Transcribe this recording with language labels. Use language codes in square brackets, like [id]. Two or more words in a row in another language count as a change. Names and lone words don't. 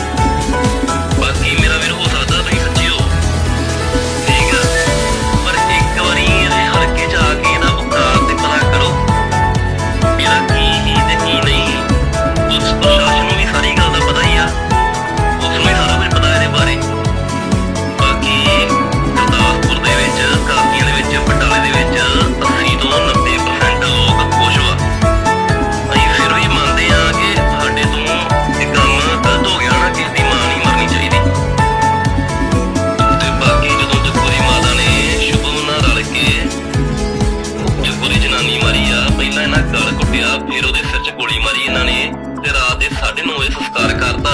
[pa] ਬਾਕੀ ਮੇਰਾ ਵੀਰ ਹੋ ਸਕਦਾ ਤੁਸੀਂ ਸੱਚੀ ਹੋ, ਠੀਕ ਹੈ, ਪਰ ਇੱਕ ਬਾਰੀ ਹਲਕੇ ਚ ਆਕੇ ਇਹਦਾ ਔਕਾਤ ਤੇ ਪਤਾ ਕਰੋ ਮੇਰਾ ਕੀ ਹੀ ਤੇ ਕੀ ਨਹੀਂ। ਪੁਲਿਸ ਪ੍ਰਸ਼ਾਸਨ ਨੂੰ ਭੀ ਸਾਰੀ ਗੱਲ ਦਾ ਪਤਾ ਹੀ ਆ, ਉਸਨੂੰ ਭੀ ਸਾਰਾ ਕੁਛ ਪਤਾ ਇਹਦੇ ਬਾਰੇ। ਬਾਕੀ ਗੁਰਦਾਸਪੁਰ ਦੇ ਵਿੱਚ, ਕਾਦੀਆਂ ਦੇ ਵਿੱਚ, ਬਟਾਲੇ ਦੇ ਵਿੱਚ 80 ਤੋਂ 90% ਲੋਗ ਖ਼ੁਸ਼ ਵਾ। ਅਸੀਂ ਫਿਰ ਵੀ ਮੰਨਦੇ ਆ ਕਿ ਸਾਡੇ ਤੋਂ ਇਹ ਕੰਮ ਗਲਤ ਹੋ ਗਿਆ ਨਾ, ਕਿਸੇ ਦੀ ਮਾਂ ਨਹੀਂ ਮਰਨੀ ਚਾਹੀਦੀ। ਤੇ ਬਾਕੀ ਜਦੋਂ ਜੱਗੂ ਦੀ ਮਾਤਾ ਨੇ ਸ਼ੁਭਮ ਨਾਲ ਰਲ ਕੇ ਜੱਗੂ ਦੀ ਜਨਾਨੀ ਮਾਰੀ ਆ, ਪਹਿਲਾਂ ਇਹਨਾਂ ਗਲ ਕੁੱਟਿਆ, ਫਿਰ ਉਹਦੇ ਸਿਰ 'ਚ ਗੋਲੀ ਮਾਰੀ ਇਹਨਾਂ ਨੇ, ਤੇ ਰਾਤ ਦੇ 9:30 ਵਜੇ ਸੰਸਕਾਰ ਕਰਤਾ।